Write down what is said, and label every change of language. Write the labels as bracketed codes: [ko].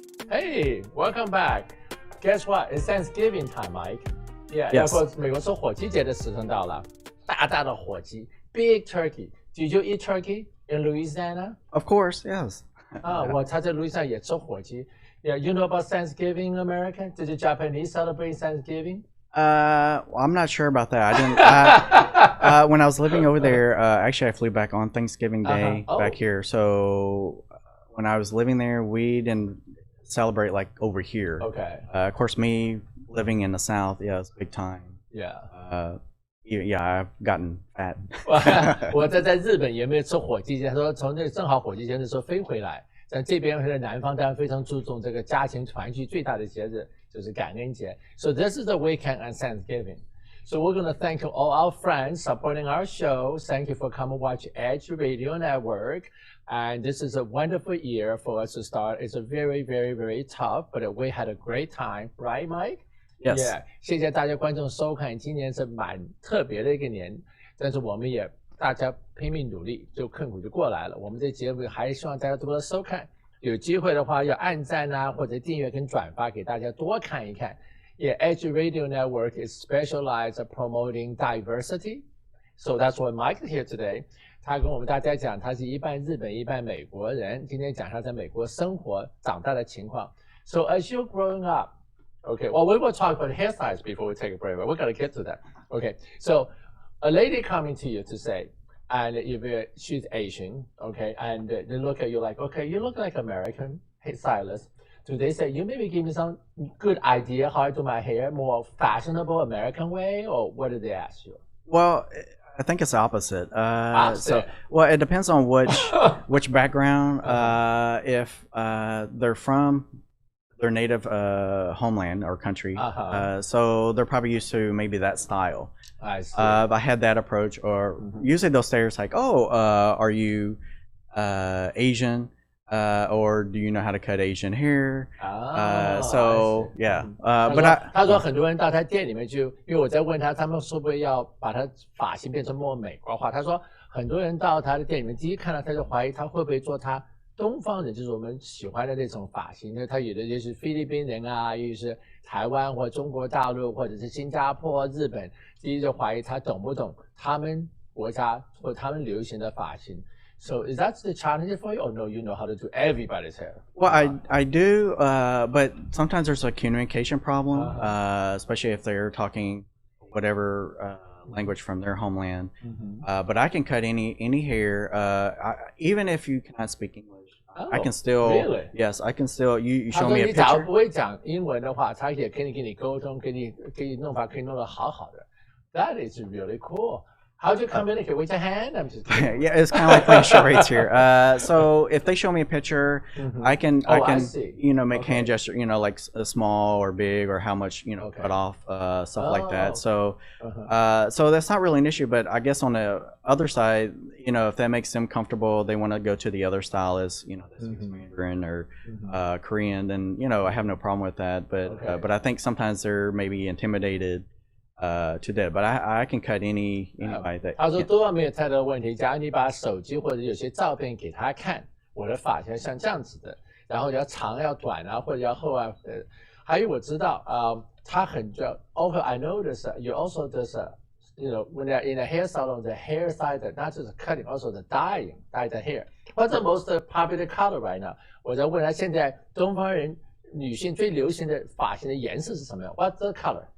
[en] Hey, welcome back. Guess what? It's Thanksgiving time, Mike. Yeah, Yes. [zh] 要过美国说火鸡节的时辰到了，大大的火鸡 ， [en] big turkey. Did you eat turkey in Louisiana? Of course, yes. [zh] 他在路易斯安也吃火鸡。 [en] Yeah, you know about Thanksgiving in America? Did the Japanese celebrate Thanksgiving? I'm not sure about that. I didn't. When I was living over there, actually, I flew back on Thanksgiving Day Oh. back here. So when I was living there, we didn't celebrate like over here. Okay. Of course, me living in the South, yeah, it's big time. Yeah. Yeah, I've gotten fat. [zh] 我在日本也没有吃火鸡节，他说从那正好火鸡节的时候飞回来。但这边在南方当然非常注重这个家庭团聚，最大的节日就是感恩节。 [en] So this is the weekend on Thanksgiving. So we're going to thank all our friends supporting our show. Thank you for coming watch Edge Radio Network. And this is a wonderful year for us to start. It's a very, very, very tough, but we had a great time, right, Mike? Yes. Yeah. [zh] 谢谢大家观众收看，今年是蛮特别的一个年，但是我们也大家拼命努力，就困苦就过来了。我们这节目还希望大家多多收看，有机会的话要按赞啊，或者订阅跟转发给大家多看一看。 [en] Yeah, Edge Radio Network is specialized at promoting diversity. So that's why Mike is here today. [zh] 他跟我们大家讲，他是一半日本一半美国人，今天讲他在美国生活长大的情况。 [en] So as you're growing up, okay, well, we will talk about hairstyles before we take a break, but we're going to get to that. Okay, so a lady coming to you to say, and if she's Asian, okay, and they look at you like, okay, you look like American hairstylist. Do they say, you maybe give me some good idea how I do my hair, more fashionable American way, or what do they ask you? Well, I think it's the opposite. So, Opposite. well, it depends on which background. If they're from their native homeland or country, so they're probably used to maybe that style. I see. If I had that approach, or usually they'll say it's like, oh, are you Asian? Or do you know how to cut Asian hair? So yeah, but [zh] 他说很多人到他店里面去，因为我在问他，他们会不会要把他发型变成more美国化？他说很多人到他的店里面，第一看到他就怀疑他会不会做他东方人，就是我们喜欢的那种发型。因为他有的就是菲律宾人啊，又是台湾或中国大陆或者是新加坡、日本，第一就怀疑他懂不懂他们国家或他们流行的发型。 [en] So is that the challenge for you, or no? You know how to do everybody's hair. well, I do, but sometimes there's a communication problem, especially if they're talking whatever language from their homeland. But I can cut any hair, even if you cannot speak English. I can still, really? yes, I can still. You [zh] 他 [en] show [zh] 说 [en] me a [zh] 你假如 [en] picture. [zh] 不会讲英文的话，他也可以跟你沟通，给你弄法可以弄得好好的。 [en] That is really cool. How'd you communicate? With your hand? I'm just kidding. Yeah, it's kind of like playing charades here. So if they show me a picture, I can, I see. Make Okay. hand gesture, like a small or big or how much, Okay. cut off, stuff like Oh. that. So, so that's not really an issue. But I guess on the other side, if that makes them comfortable, they want to go to the other stylist, that speaks Mandarin or Korean, then I have no problem with that. But Okay. but I think sometimes they're maybe intimidated to that. But I can cut anybody that. [zh] 他说多半没有太多问题。假如你把手机或者有些照片给他看，我的发型像这样子的，然后要长要短啊，或者要厚啊。还有我知道他很重要。 [en] Also, I notice you also does when they're in a hair salon, the hair side, not just cutting, also the dye the hair. What's the most popular color right now? [zh] 我在问他现在东方人女性最流行的发型的颜色是什么样 ？ [en] What's the color?